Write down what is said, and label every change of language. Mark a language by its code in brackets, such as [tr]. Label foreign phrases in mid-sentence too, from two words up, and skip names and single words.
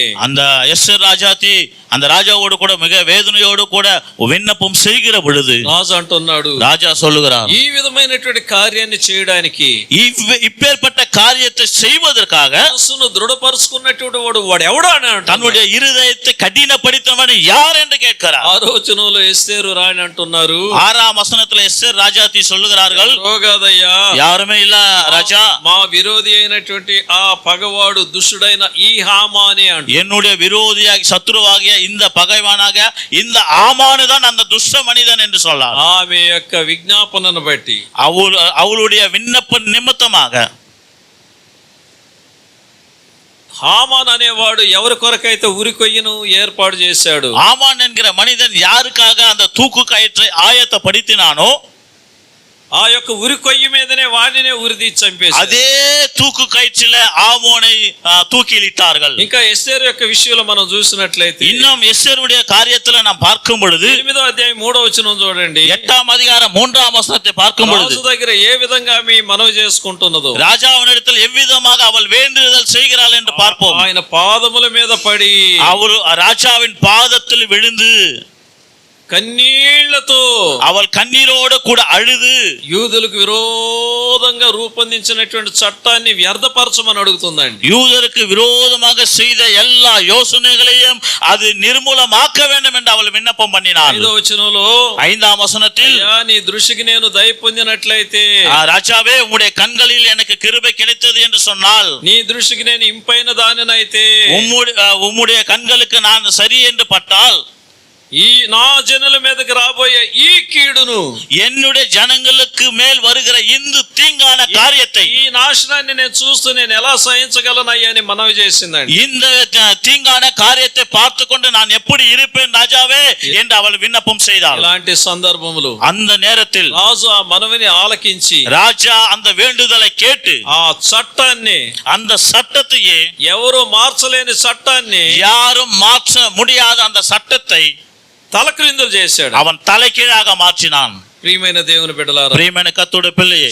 [ta] அந்த எஸ்தர் ராஜாத்தி அந்த ராஜாவோடு கூட மிக வேதனையோடு கூட விண்ணப்பம் செய்கிற பொழுது [te] రాజు అంటున్నాడు, [ta] ராஜா சொல்லுகிறார், [te] ఈ విధమైనటువంటి కార్యాన్ని చేయడానికి [ta] இப்பேற்பட்ட காரியத்தை செய்வதற்காக [te] మనసును దృఢపరుచుకున్నటువంటి వాడు ఎవడా అని అంటాడు. [ta] தன்னுடைய இருதயத்தை கடினப்படுத்தினவன் யார் என்று கேட்கிறார். [te] 6వ వచనంలో ఎస్తేరు రాణి అంటున్నారు, [ta] 6ஆம் வசனத்துல எஸ்தர் ராஜாத்தி சொல்லுகிறார்கள், [te] రోగాదయ్యా [ta] யாருமே இல்ல ராஜா, [te] మా విరోధి అయినటువంటి ఆ పగవాడు దుష్టుడైన ఈ హామానే అంటాడు. [ta] என்னுடைய விரோதியாகி சத்துருவாகிய இந்த பகைவானாக இந்த ஆமானுதான் அந்த துஷ்ட மனிதன் என்று சொன்னார். [te] ఆమె యొక్క విజ్ఞాపనను బట్టి [ta] அவளுடைய விண்ணப்ப நிமித்தமாக [te] హామాన్ అనేవాడు ఎవరి కొరకైతే ఉరి కొయ్యను ఏర్పాటు చేశాడు, [ta] ஆமான் என்கிற மனிதன் யாருக்காக அந்த தூக்கு கயிற்றை ஆயத்தப்படுத்தினானோ [te] ఆ యొక్క ఉరి కొయ్యి మీదనే వాడినే ఉరిది చంపేశాడు. [ta] அதே தூக்கு கயிற்றில ஆமோனை தூக்கிலிட்டார்கள். [te] ఇంకా ఎస్తేరు యొక్క విషయంలో మనం చూసినట్లయితే [ta] இன்னும் எஸ்தருடைய காரியத்துல நாம் பார்க்கும் பொழுது [te] 8వ అధ్యాయం 3వ వచనం చూడండి. [ta] 8ஆம் அதிகாரம் 3ஆம் வசனத்தை பார்க்கும் பொழுது [te] రాజు దగ్గర ఏ విధంగా ఆమె మనవి చేసుకుంటున్నదో, [ta] ராஜாவினிடத்தில் எவ்விதமாக அவள் வேண்டுதல் செய்கிறாள் என்று பார்ப்போம். [te] ఆయన పాదముల మీద పడి [ta] அவள் ராஜாவின் பாதத்தில் விழுந்து [te] కన్నీళ్లతో [ta] அவள் కన్నీரோடு கூட அழுது [te] యూదులకు విరోధంగా రూపొందించినటువంటి చట్టాన్ని వ్యర్థపరచమని అడుగుతుందండి. [ta] யூதருக்கு விரோதமாக செய்த எல்லா யோசனைகளையும் அது நிர்மூலமாக்க வேண்டும் என்று அவள் விண்ணப்பம் பண்ணினாள். [te] 5వ వచనంలో [ta] 5ஆம் வசனத்தில், [te] నీ దృష్టికి నేను దయ పొందినట్లయితే, [ta] ராஜாவே உம்முடைய கண்களில் எனக்கு கிருபை கிடைத்தது என்று சொன்னால், [te] నీ దృష్టికి నేను ఇంపైన దానినైతే, [ta] உம்முடைய கண்களுக்கு நான் சரி என்று பட்டால், [te] ఈ నా జనుల మీదకి రాబోయే ఈ కీడును, [ta] என்னுடைய ஜனங்களுக்கு மேல் வருகிற இந்த தீங்கான காரியத்தை, [te] ఈ నాశనాన్ని నేను చూస్తూ నేను ఎలా సహించగలనయ్యా అని మనవి చేసిందండి. [ta] இந்த தீங்கான காரியத்தை பார்த்து கொண்டு நான் எப்படி இருப்பேன் ராஜாவே என்று அவள் விண்ணப்பம் செய்தாள். [te] ఇలాంటి సందర్భములు [ta] அந்த நேரத்தில் [te] రాజు ఆ మనవిని ఆలకించి [ta] ராஜா அந்த வேண்டுதலை கேட்டு [te] ఆ చట్టాన్ని, [ta] அந்த சட்டத்தையே, [te] ఎవరు మార్చలేని చట్టాన్ని [ta] யாரும் மாற்ற முடியாத அந்த சட்டத்தை [te] తలక్రిందులు చేశాడు. [ta] அவன் தலைகீழாக மாற்றினான். [te] ప్రియమైన దేవుని బిడ్డలారా, [ta] பிரியமான கர்த்தருடைய பிள்ளையே,